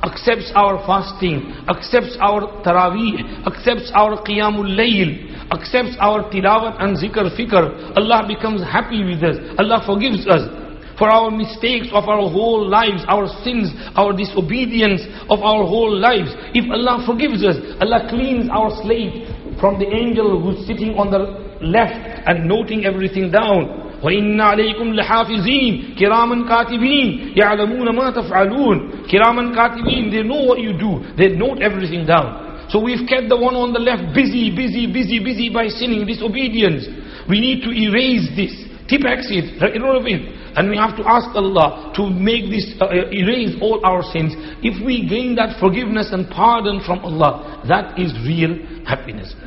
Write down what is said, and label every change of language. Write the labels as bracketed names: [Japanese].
[English] accepts our fasting, accepts our taraweeh, accepts our qiyamul layl, accepts our tilawat and zikr fikr, Allah becomes happy with us. Allah forgives us for our mistakes of our whole lives, our sins, our disobedience of our whole lives. If Allah forgives us, Allah cleans our slate from the angel who's sitting on the left and noting everything down. [Arabic] وَإِنَّ عَلَيْكُمْ لَحَافِظِينَ كِرَامًا كَاتِبِينَ يَعْلَمُونَ مَا تَفْعَلُونَ Kiraman Katibin, [English] they know what you do. They note everything down. So we've kept the one on the left busy by sinning, disobedience. We need to erase this. Tipex it, get rid of it. And we have to ask Allah to make this, erase all our sins. If we gain that forgiveness and pardon from Allah, that is real happiness.